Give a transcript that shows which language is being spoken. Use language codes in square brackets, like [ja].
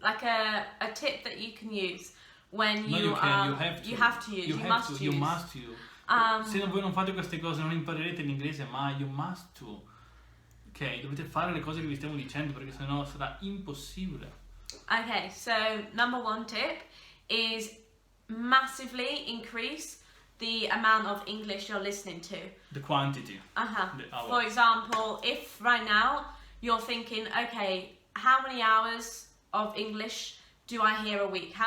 [en] Like a tip that you can use when you must use. [it] Se voi non fate queste cose non imparerete l'inglese mai. [en] You must to. [it] Ok, dovete fare le cose che vi stiamo dicendo perché sennò sarà impossibile. [en] Okay, so number 1 tip is massively increase the amount of English you're listening to. The quantity. For example, if right now you're thinking, okay, how many hours of English do I hear a week?